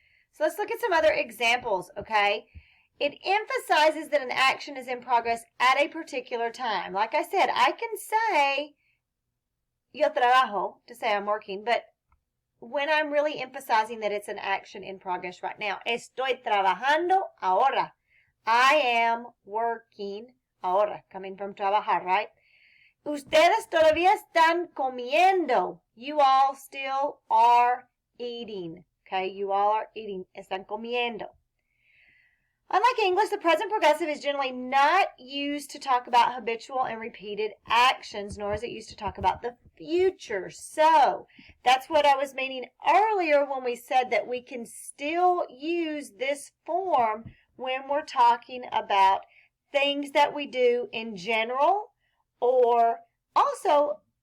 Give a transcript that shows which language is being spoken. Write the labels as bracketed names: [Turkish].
[English] So let's look at some other examples, okay? It emphasizes that an action is in progress at a particular time. Like I said, I can say [Spanish] yo trabajo, [English] to say I'm working, but when I'm really emphasizing that it's an action in progress right now, [Spanish] estoy trabajando ahora. [English] I am working ahora, coming from trabajar, right? [Spanish] Ustedes todavía están comiendo. [English] You all still are eating. Okay, you all are eating. [Spanish] Están comiendo. [English] Unlike English, the present progressive is generally not used to talk about habitual and repeated actions, nor is it used to talk about the future. So that's what I was meaning earlier when we said that we can still use this form when we're talking about things that we do in general, or also